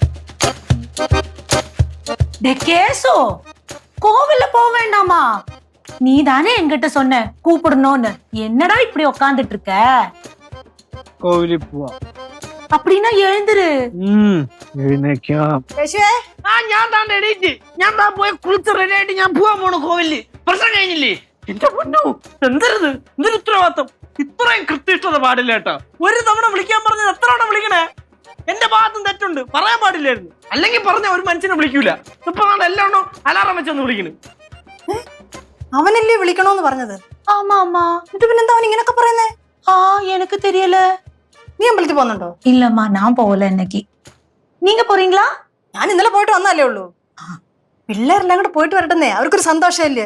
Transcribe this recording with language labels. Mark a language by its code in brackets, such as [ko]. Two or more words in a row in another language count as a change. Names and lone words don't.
[ta] கேசோ கோவில்ல போக வேண்டாமா? நீ தானே என்கிட்ட சொன்ன கூப்பிடணும்னு. என்னடா இப்படி உக்காந்துட்டு இருக்க? [ml] കോവിലിൽ പോവാ. [ta] அப்படின்னா எழுந்துரு. [ml] എഴുന്നേക്കാം. ഞാൻ താണ്ട് എണീറ്റ്. ഞാൻ താ പോയി കുളിച്ച് റെഡി ആയിട്ട് ഞാൻ പോവാൻ പോണു കോവിലില്. പ്രശ്നം കഴിഞ്ഞില്ലേ? എന്റെ പൊന്നോ, എന്തരുത് എന്തൊരു ഉത്തരവാദിത്വം. ഇത്രയും കൃത്യനിഷ്ഠത പാടില്ല കേട്ടോ. ഒരു തവണ വിളിക്കാൻ പറഞ്ഞത് എത്ര തവണ വിളിക്കണേ? എന്റെ ഭാഗത്തും തെറ്റുണ്ട്, പറയാൻ പാടില്ലായിരുന്നു. അല്ലെങ്കിൽ പറഞ്ഞ ഒരു മനുഷ്യനെ വിളിക്കൂല. ഇപ്പൊ എല്ലാം ഉണ്ടോ അലാറം വെച്ചൊന്ന് വിളിക്കണ്. അവനല്ലേ വിളിക്കണോന്ന് പറഞ്ഞത്? [ta] ஆமா ஆமா. [ml] എന്നിട്ട് പിന്നെന്താ അവൻ ഇങ്ങനൊക്കെ പറയുന്നേ? [ta] எனக்கு தெரியல. [ml] നീ അമ്പലത്തിൽ പോകുന്നുണ്ടോ? [ta] இல்லம்மா நான் போகல இன்னைக்கு. நீங்க போறீங்களா? [ml] ഞാൻ ഇന്നലെ പോയിട്ട് വന്നല്ലേ ഉള്ളൂ. പിള്ളേരെല്ലാം കൂടെ പോയിട്ട് വരട്ടെന്നേ, അവർക്കൊരു സന്തോഷമല്ലേ.